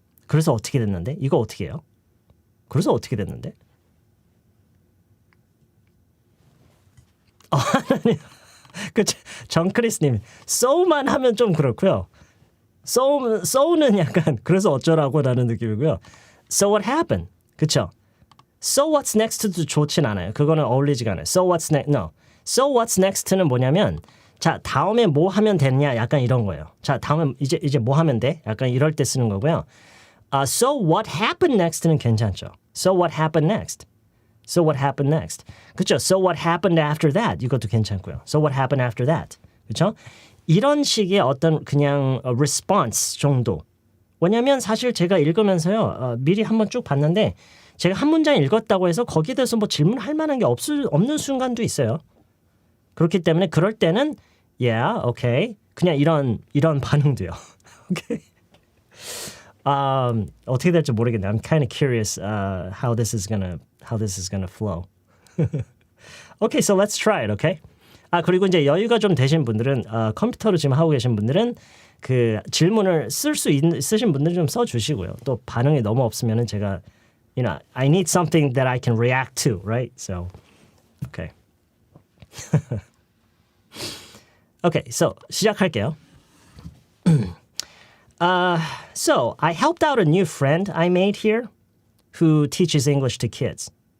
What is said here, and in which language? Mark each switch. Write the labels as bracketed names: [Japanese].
[Korean] 그래서 어떻게 됐는데? 이거 어떻게 해요? 그래서 어떻게 됐는데? 그 정크리스님 so만 하면 좀 그렇고요. so는 약간 그래서 어쩌라고라는 느낌이고요. [English] So what happened? [Korean] 그쵸? [English] So what's next도 [Korean] 좋진 않아요. 그거는 어울리지가 않아요. [English] So what's next? No. So what's next [Korean] 는 뭐냐면 자 다음에 뭐 하면 됐냐 약간 이런 거예요. 자 다음에 이제 뭐 하면 돼? 약간 이럴 때 쓰는 거고요. [English] So what happened next는 [Korean] 괜찮죠. [English] So what happened next? So what happened next? [Korean] 그렇죠? [English] So what happened after that? [Korean] 이것도 괜찮고요. [English] So what happened after that? [Korean] 그렇죠? 이런 식의 어떤 그냥 response 정도. 왜냐하면 사실 제가 읽으면서요. 미리 한번 쭉 봤는데 제가 한 문장 읽었다고 해서 거기에 대해서 뭐 질문할 만한 게 없는 순간도 있어요. 그렇기 때문에 그럴 때는 [English] yeah, okay. [Korean] 그냥 이런 반응도요. [English] okay. [Korean] 어떻게 될지 모르겠네요. [English] I'm kind of curious how this is gonna flow. Okay, so let's try it, okay? [Korean] 그리고 이제 여유가 좀 되신 분들은 컴퓨터로 지금 하고 계신 분들은 그 질문을 쓰신 분들은 좀 써주시고요. 또 반응이 너무 없으면은 제가 [English] I need something that I can react to, right? So, okay. Okay, so [Korean] 시작할게요. [English] So, I helped out a new friend I made here who teaches English to kids.